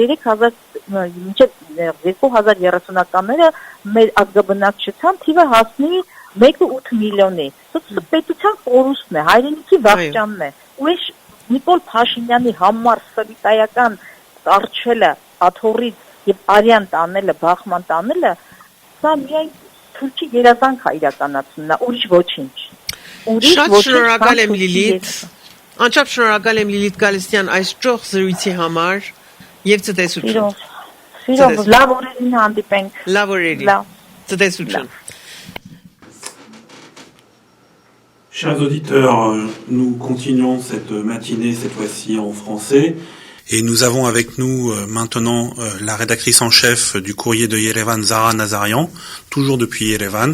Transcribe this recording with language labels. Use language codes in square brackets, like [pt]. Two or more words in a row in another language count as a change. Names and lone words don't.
[hy] 2030-ականները մեր ազգաբնակչության թիվը հասնի 1.8 միլիոնի։ Սա պետության կորուստն է, հայրենիքի վախճանն է։ Ու այս Նիկոլ Փաշինյանի համար սովետայական կարճելը, աթոռից եւ արյան տանելը, բախման տանելը, սա միայն թուրքի երազանք է իրականացնելն է, ուրիշ ոչինչ։ Շատ շնորհակալ եմ Լիլիթ։ Անչափ շնորհակալ եմ Լիլիթ Գալստյան այս ճոխ զրույցի համար եւ ցտեսություն։ Սիրով, լավ օրերին հանդիպենք։ Լավ օրերի։ Ցտեսություն։ [fr] Chers auditeurs, nous continuons cette matinée, cette fois-ci en français. Et nous avons avec nous maintenant la rédactrice en chef du courrier de Yerevan, Zara Nazarian, toujours depuis Yerevan.